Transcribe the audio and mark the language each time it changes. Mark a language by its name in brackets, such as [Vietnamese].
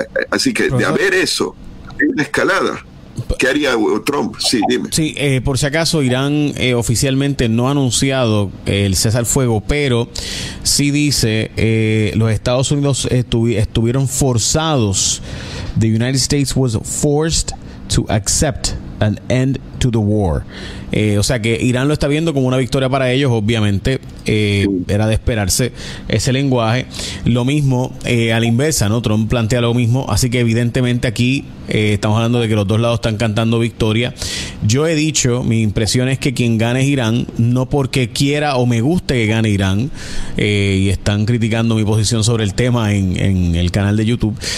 [Spanish] Así que, de haber eso, una escalada, ¿qué haría Trump? Sí, dime. Sí, por si acaso, Irán oficialmente no ha anunciado el cese al fuego, pero sí dice, los Estados Unidos estuvieron forzados, [English] the United States was forced to accept an end to the war. [Spanish] O sea que Irán lo está viendo como una victoria para ellos, obviamente. Era de esperarse ese lenguaje. Lo mismo a la inversa, ¿no? Trump plantea lo mismo. Así que evidentemente aquí estamos hablando de que los dos lados están cantando victoria. Yo he dicho, mi impresión es que quien gane es Irán, no porque quiera o me guste que gane Irán, y están criticando mi posición sobre el tema en el canal de YouTube.